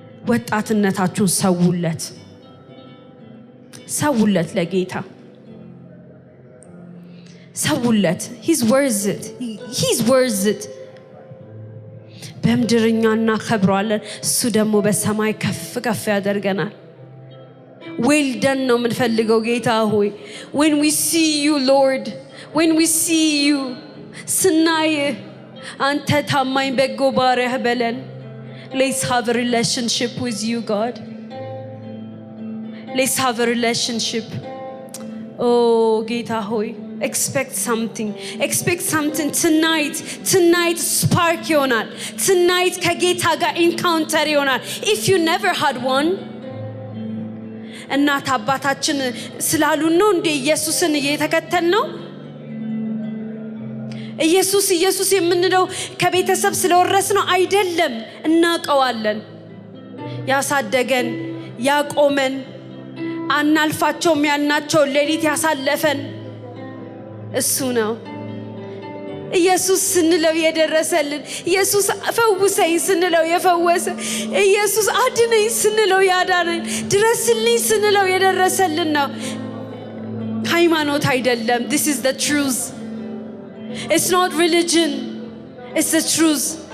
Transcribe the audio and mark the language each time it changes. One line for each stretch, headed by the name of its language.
Amharic: ወጣትነታችሁን ሰውለት ለጌታ ሰውለት።
English: he's worth it
Amharic: በምድርኛ እናከብረዋለን፣ እሱ ደግሞ በሰማይ ከፍ ከፍ ያደርገናል።
English: well done
Amharic: ነው የምንፈልገው ጌታ ሆይ።
English: when we see you Lord, when we see you
Amharic: ስናይ አንተ ታማኝ በጎ ባሪያህ በለን።
English: let's have a relationship with you God. let's have a relationship. oh
Amharic: ጌታ ሆይ
English: expect something tonight spark ይሆናል። tonight
Amharic: ከጌታ ጋር
English: encounter ይሆናል. if you never had one
Amharic: እናት አባታችን ስላሉን ነው እንደ ኢየሱስን እየተከተል ነው። ኢየሱስ የምንለው ከቤተሰብ ስለወረስ ነው አይደለም። እናቀዋለን። ያሳደገን ያቆመን አናልፋቸውም ያልናቸው ሌሊት ያሳለፈን እሱ ነው። ኢየሱስ ስንለው የደረሰልን፣ ኢየሱስ ፈውሰኝ ስንለው የፈወሰ፣ ኢየሱስ አድነኝ ስንለው ያዳነን፣ ድረስልኝ ስንለው የደረሰልን ነው። ሃይማኖት አይደለም።
English: this is the truth. it's not religion, it's the truth.